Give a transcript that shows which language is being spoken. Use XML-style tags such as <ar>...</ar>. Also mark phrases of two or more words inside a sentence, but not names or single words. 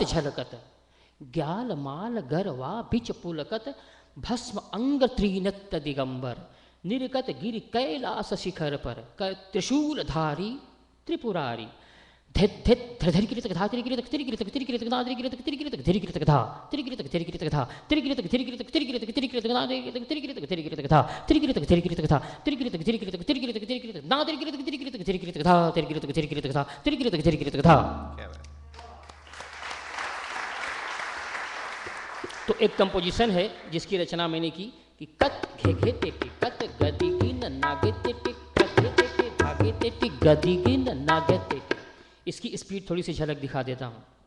<hi>झलकत, ग्याल माल गरवा बिच पुलकत, भस्म अंग त्रिनत्त दिगंबर, निर्गत गिरि कैलास शिखर पर, त्रिशूल धारी त्रिपुरारी, धित धित धरधरी गिरित कथा त्रिगिरित त्रिगिरित त्रिगिरित गदा त्रिगिरित त्रिगिरित त्रिगिरित कथा त्रिगिरित त्रिगिरित कथा त्रिगिरित त्रिगिरित त्रिगिरित त्रिगिरित गदा त्रिगिरित त्रिगिरित कथा त्रिगिरित त्रिगिरित कथा त्रिगिरित त्रिगिरित त्रिगिरित त्रिगिरित ना त्रिगिरित त्रिगिरित त्रिगिरित कथा त्रिगिरित त्रिगिरित कथा त्रिगिरित त्रिगिरित कथा। तो एक कंपोजिशन है जिसकी रचना मैंने की कि कत घे घे टे टे कत गदी गिन नागे टे टे कत घे टे टे भागे टे टे गदी गिन नागे टे टे। इसकी स्पीड थोड़ी सी झलक दिखा देता हूँ।</hi>